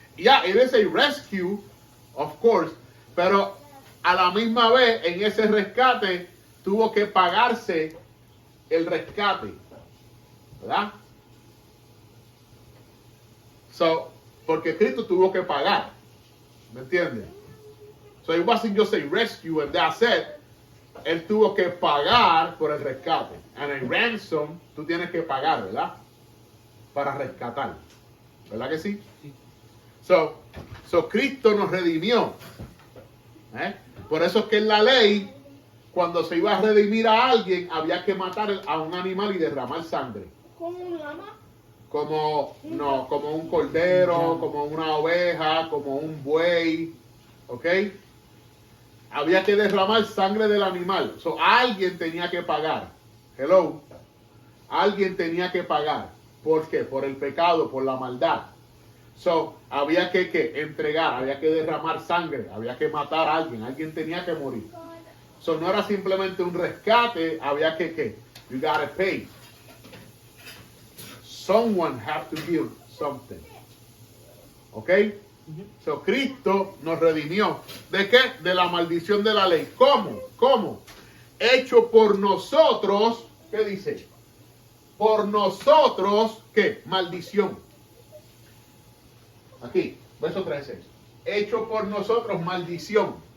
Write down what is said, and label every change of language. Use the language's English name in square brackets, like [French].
[English] Yeah, it is a rescue, of course, [Spanish] pero a la misma vez en ese rescate tuvo que pagarse el rescate, ¿verdad? So, porque Cristo tuvo que pagar, ¿me entiendes? [English] So it wasn't just a rescue and that's it. [Spanish] Él tuvo que pagar por el rescate. [English] And a ransom, [Spanish] tú tienes que pagar, ¿verdad? Para rescatar. ¿Verdad que sí? Sí. So Cristo nos redimió. Por eso es que en la ley, cuando se iba a redimir a alguien, había que matar a un animal y derramar sangre. ¿Cómo un lama? Como un cordero, como una oveja, como un buey. ¿Ok? Había que derramar sangre del animal. So, alguien tenía que pagar. Hello. Alguien tenía que pagar. ¿Por qué? Por el pecado, por la maldad. So, había que entregar, había que derramar sangre, había que matar a alguien. Alguien tenía que morir. So, no era simplemente un rescate, había que [English] you gotta pay. Someone have to give something. [Spanish] ¿Ok? So, Cristo nos redimió. ¿De qué? De la maldición de la ley. ¿Cómo? ¿Cómo? Hecho por nosotros, ¿qué dice? Por nosotros, ¿qué? Maldición. Aquí, verso 13. Hecho por nosotros maldición.